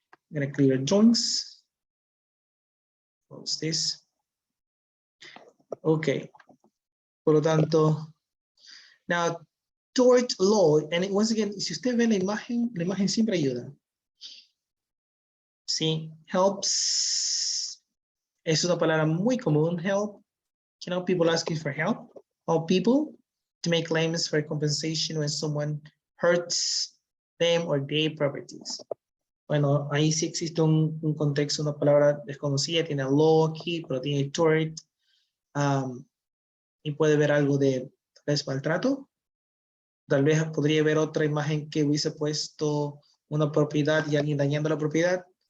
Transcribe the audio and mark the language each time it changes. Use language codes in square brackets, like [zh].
[en] I'm gonna clear joints. Close this. Ok. [es] Por lo tanto, now, tort law, and once again, si usted ve la imagen siempre ayuda. Sí, helps. Es una palabra muy común, help. [en] You know, people asking for help. Help people to make claims for compensation when someone hurts them or their properties. [es] Bueno, ahí sí existe un contexto, una palabra desconocida, tiene law aquí, pero tiene tort. Y puede ver algo de, tal vez, maltrato. Tal vez podría ver otra imagen que hubiese puesto una propiedad y alguien dañando la propiedad.